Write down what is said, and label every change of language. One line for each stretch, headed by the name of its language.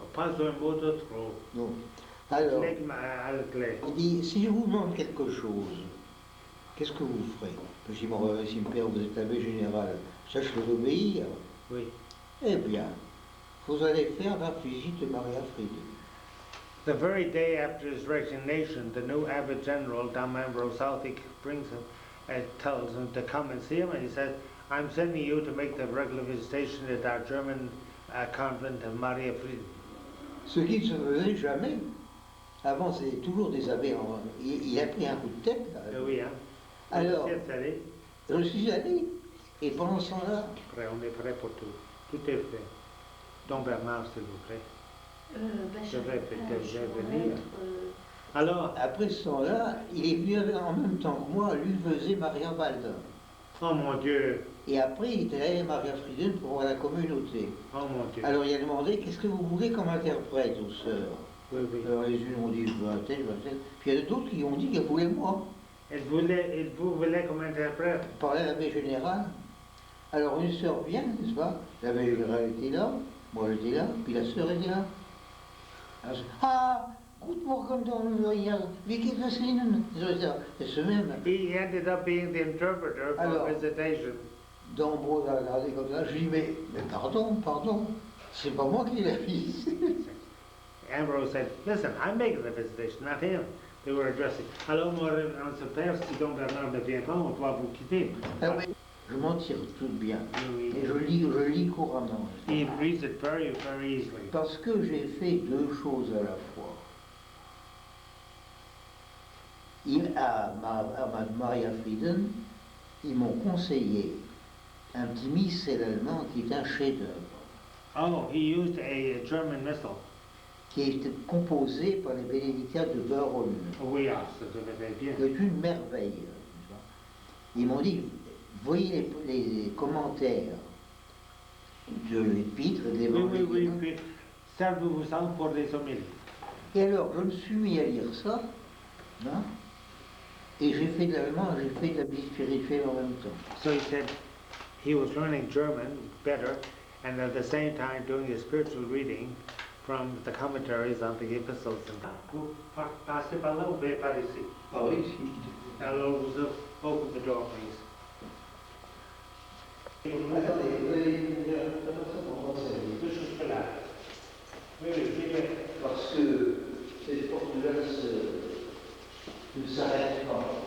French: Pas un mot de trop. Non. Alors, Flegme anglais. il dit, si je vous demande quelque chose, qu'est-ce que vous ferez? Je dis, mon Saint-Père, vous êtes l'abbé général, ça je peux obéir. Oui. Eh bien, vous allez faire la visite de Maria Friede.
English: The very day after his resignation, the new abbot general, Dom Ambrose Southwick, brings him, tells him to come and see him, and he says, I'm sending you to make the regular visitation at our German convent of Maria Friede.
French: Ce qui ne se faisait jamais. Avant, c'était toujours des abbés en... Il a pris un coup de tête. Là. Oui, hein. Alors, je suis allé. Et pendant ce temps-là... On est prêt pour tout. Tout est fait. Don Bernard, s'il vous plaît. Je vais venir. Alors, après ce temps-là, il est venu en même temps que moi, lui faisait Maria Valda. Oh mon Dieu! Et après, il était allé à Maria Frieden pour voir la communauté. Oh mon Dieu! Alors il a demandé, qu'est-ce que vous voulez comme interprète aux sœurs? Oui, oui. Alors les unes ont dit, je veux un tel, je veux un tel. Puis il y a d'autres qui ont dit qu'elles voulaient moi. Elle vous voulait comme interprète? Parlait à l'abbé général. Alors une sœur vient, n'est-ce pas? L'abbé général était là, moi j'étais là, puis la sœur était là.
English: Ah, good morning, Don Royal.
German: Wie geht es Ihnen?
French: C'est ce même.
English: He ended up being the interpreter for visitation.
French: Dombes a regardé comme ça, je lui dis, mais pardon, c'est pas moi qui l'ai visité.
English: Ambrose said, listen, I'm making the visitation, not him. They were addressing.
French: Alors, mon père, si Don Bernard ne vient pas, on doit vous quitter. Ah oui, je m'en tire tout bien. Oui. Et je lis couramment.
English: He reads it very, very easily.
French: Parce que j'ai fait deux choses à la fois. À Maria Frieden, ils m'ont conseillé un petit missel allemand qui est un chef-d'œuvre.
English: Oh, he used a German missal.
French: Qui est composé par les bénédictins de Vérone. Oui, ça devait bien. C'est une merveille. Ils m'ont dit, voyez les commentaires de l'épître de l'Évangile. Oui. Servez-vous-en pour les homélies. Et alors, je me suis mis à lire ça, hein, et j'ai fait de l'allemand, j'ai fait de la vie spirituelle en même temps.
English: So he said he was learning German better, and at the same time doing his spiritual reading from the commentaries on the epistles.
French: Vous passez par là ou bien par ici? Par ici. Alors, vous
English: open the door, please.
French: Attendez, vous allez Jusque là. Oui, parce que cette porte-là ne s'arrête pas.